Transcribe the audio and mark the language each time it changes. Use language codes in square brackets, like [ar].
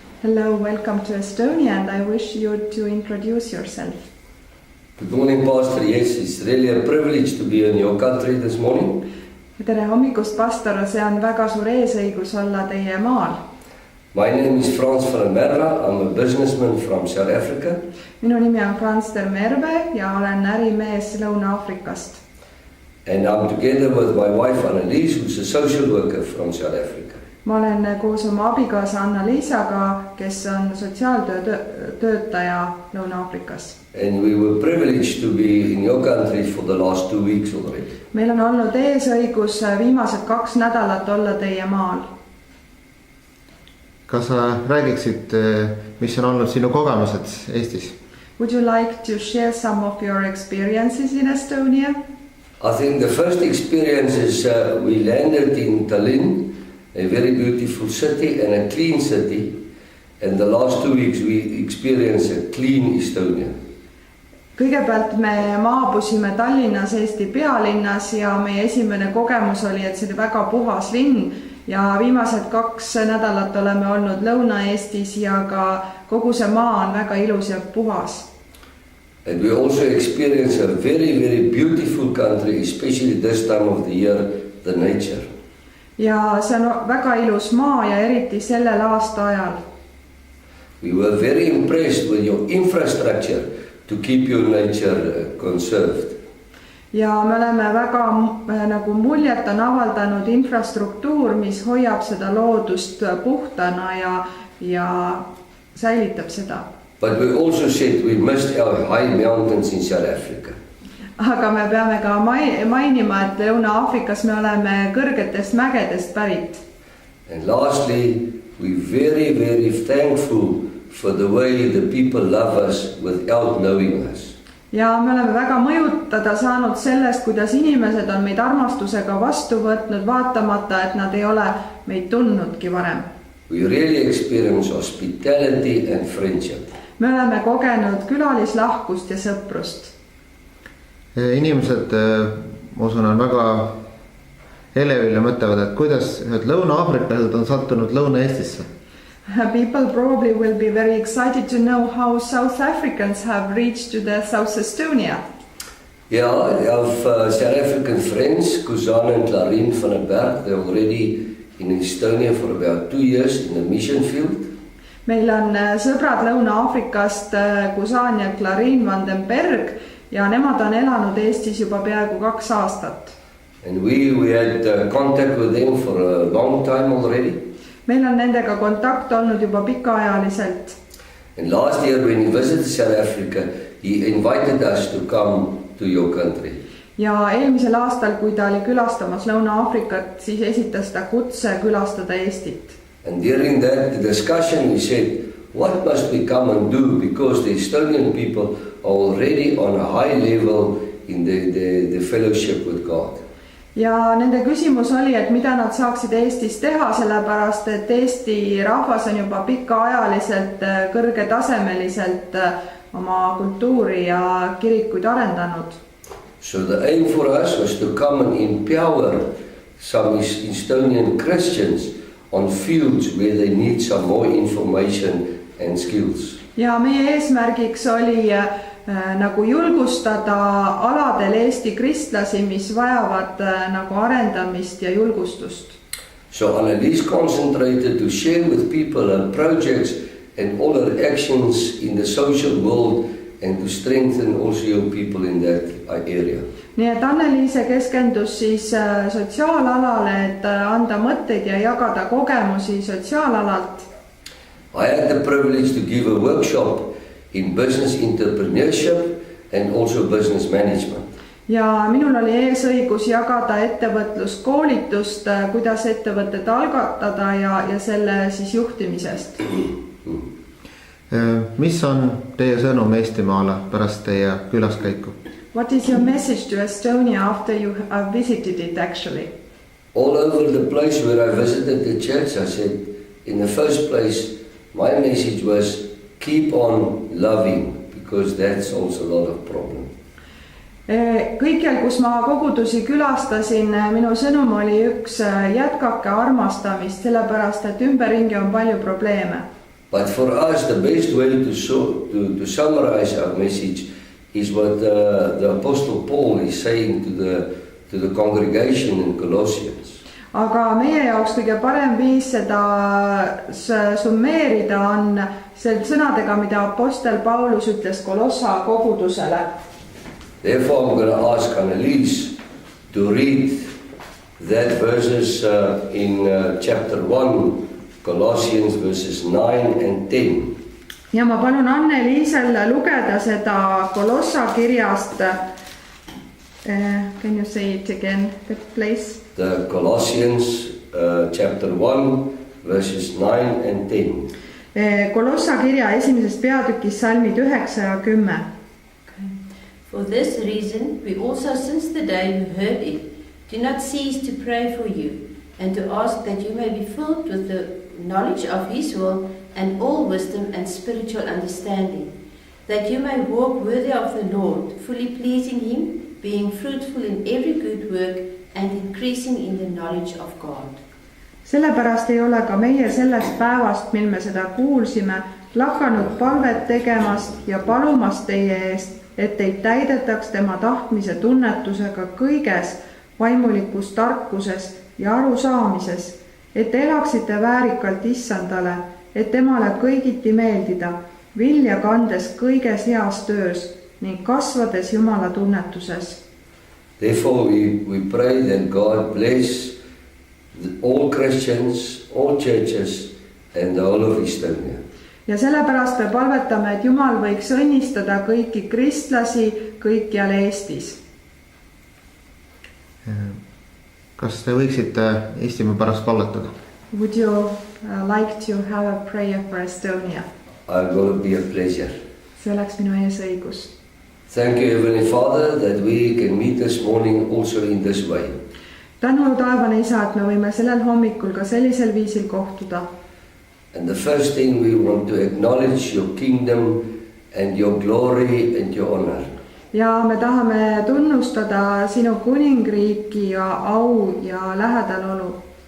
[en] Hello, welcome to Estonia, and I wish you to introduce yourself. Good morning, Pastor. Yes, it's really a privilege to be in your country this morning. [et] Tere hommikust, pastor, see on väga suur eesõigus olla teie maal. [en] My name is Frans van der Merwe. I'm a businessman from South Africa. [et] Minu nimi on Frans der Merwe ja olen ärimees Lõuna-Aafrikast. [en] And I'm together with my wife Annelies, who's a social worker from South Africa. [et] Ma olen koos oma abikaasa Anna-Liisaga, kes on sotsiaaltöötaja Lõuna-Aafrikas. [en] And we were privileged to be in your country for the last 2 weeks already. [et] Meil on olnud eesõigus viimased 2 nädalat olla teie maal. Kas sa räägiksid, mis on olnud sinu kogemused Eestis? [en] Would you like to share some of your experiences in Estonia? I think the first experience is we landed in Tallinn, a very beautiful city and a clean city. And the last 2 weeks we experienced a clean Estonia. [et] Kõigepealt me maabusime Tallinnas, Eesti pealinnas ja meie esimene kogemus oli, et see oli väga puhas linn ja viimased 2 nädalat oleme olnud Lõuna-Eestis ja ka kogu see maa on väga ilus ja puhas. [en] And we also experienced a very, very beautiful country, especially this time of the year, the nature. [et] Ja see on väga ilus maa ja eriti sellel aasta ajal. [en] We were very impressed with your infrastructure to keep your nature conserved. [et] Ja me oleme väga nagu muljet on avaldanud infrastruktuur, mis hoiab seda loodust puhtana ja säilitab seda. [en] But we also said we must have high mountains in South Africa. [et] Aga me peame ka mainima, et Lõuna-Aafrikas me oleme kõrgetest mägedest pärit. [en] And lastly, we're very, very thankful for the way the people love us without knowing us. [et] Ja me oleme väga mõjutada saanud sellest, kuidas inimesed on meid armastusega vastu võtnud, vaatamata, et nad ei ole meid tundnudki varem. [en] We really experience hospitality and friendship. [et] Me oleme kogenud külalislahkust ja sõprust. Inimesed, ma usun, on väga elevil ja mõtlevad, et kuidas ühed Lõuna-Aafriklased on sattunud Lõuna-Eestisse. [en] People probably will be very excited to know how South Africans have reached to the South Estonia. Yeah, I have South African friends, Kuzan and Clarine van der Berg. They're already in Estonia for about 2 years in the mission field. [et] Meil on sõbrad Lõuna-Aafrikast, Kuzan ja Clarine van den Berg ja nemad on elanud Eestis juba peaaegu 2 aastat. [en] And we had contact with them for a long time already. [et] Meil on nendega kontakt olnud juba pikaajaliselt. [en] And last year when he visited South Africa, he invited us to come to your country. [et] Ja eelmisel aastal, kui ta oli külastamas Lõuna-Aafrikat, siis esitas ta kutse külastada Eestit. [en] And during that discussion we said, what must we come and do? Because the Estonian people are already on a high level in the fellowship with God. [et] Ja nende küsimus oli, et mida nad saaksid Eestis teha, sellepärast et Eesti rahvas on juba pikaajaliselt kõrgetasemeliselt oma kultuuri ja kirikuid arendanud. [en] So the aim for us was to come and empower some Estonian Christians on fields where they need some more information and skills. [et] Ja meie eesmärgiks oli nagu julgustada aladel Eesti kristlasi, mis vajavad nagu arendamist ja julgustust. [en] So Annelies concentrated to share with people her projects and all her actions in the social world and to strengthen also your people in that area. [et] Nii et Anneliise keskendus siis sotsiaalalale, et anda mõtteid ja jagada kogemusi sotsiaalalalt. [en] I had the privilege to give a workshop in business entrepreneurship and also business management. [et] Ja minul oli eesõigus jagada ettevõtluskoolitust, kuidas ettevõtet algatada ja selle siis juhtimisest. Mis on teie sõnum Eestimaale pärast teie külaskäiku? [en] What is your message to Estonia after you have visited it actually? All over the place where I visited the church, I said, in the first place, my message was keep on loving, because that solves a lot of problems. [et] Kõikjal, kus ma kogudusi külastasin, minu sõnum oli üks: jätkake armastamist, sellepärast et ümberringi on palju probleeme. [en] But for us, the best way to summarize our message is what the Apostle Paul is saying to the congregation in Colossians. [et] Aga meie jaoks kõige parem viis seda summeerida on sõnadega, mida apostel Paulus ütles Kolossa kogudusele. [en] Therefore, I'm going to ask Annelies to read that verses in chapter 1, Colossians verses 9 and 10. [et] Ja ma palun Anne-Liisel lugeda seda Kolossa kirjast. [en] Can you say it again, the place? The Colossians chapter 1, verses 9 and 10. [et] Kolossa kirja esimesest peatükist salmid 9 ja 10. [en] For this reason, we also, since the day we heard it, do not cease to pray for you and to ask that you may be filled with the knowledge of His will and all wisdom and spiritual understanding, that you may walk worthy of the Lord, fully pleasing Him, being fruitful in every good work and increasing in the knowledge of God. [et] Sellepärast ei ole ka meie sellest päevast, mil me seda kuulsime, lakanud palvet tegemast ja palumast teie eest, et teid täidetaks tema tahtmise tunnetusega kõiges, vaimulikus tarkuses ja arusaamises, et elaksite väärikalt Issandale, et temale kõigiti meeldida, vilja kandes kõiges heas töös ning kasvades Jumala tunnetuses. [en] Therefore we pray that God bless all Christians, all churches and the whole of Estonia. [et] Ja sellepärast me palvetame, et Jumal võiks õnnistada kõiki kristlasi kõikjal Eestis. Kas te võiksite Eestimaa pärast palvetada? [en] Would you like to have a prayer for Estonia? It will be a pleasure. [et] See oleks minu eesõigus. [en] Thank you, Heavenly Father, that we can meet this morning also in this way. [et] Tänu taevane Isa, et me võime sellel hommikul ka sellisel viisil kohtuda. [en] And the first thing we want to acknowledge your kingdom and your glory and your honor. [et] Ja me tahame tunnustada sinu kuningriiki ja au ja lähedalolu.